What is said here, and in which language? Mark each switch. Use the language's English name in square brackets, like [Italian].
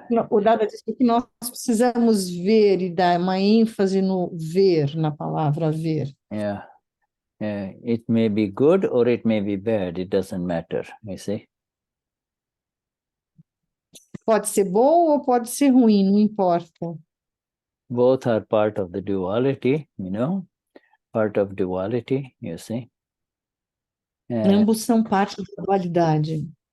[Portuguese] O Dada disse que nós precisamos ver e dar uma ênfase no ver, na palavra ver. [English] Yeah. It may be good or it may be bad. It doesn't matter, you see. [Portuguese] Pode ser bom ou pode ser ruim, não importa. [English] Both are part of the duality, you know, part of duality, you see. [Portuguese] Ambos são parte da dualidade.